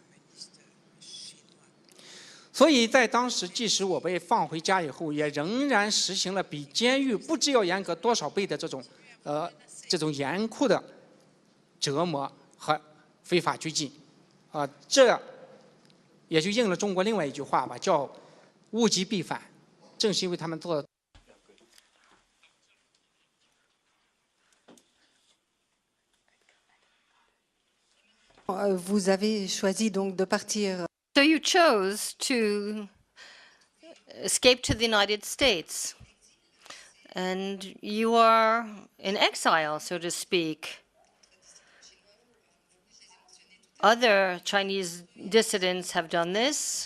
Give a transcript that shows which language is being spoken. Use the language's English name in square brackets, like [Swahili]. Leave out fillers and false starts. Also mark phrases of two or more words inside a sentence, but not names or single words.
[Chinese] 所以在当时，即使我被放回家以后，也仍然实行了比监狱不知要严格多少倍的这种严酷的折磨和非法拘禁，这也就应了中国另外一句话吧，叫物极必反。正是因为他们做的。 [French] vous avez choisi donc de partir. [English] So you chose to escape to the United States. And you are in exile, so to speak. Other Chinese dissidents have done this.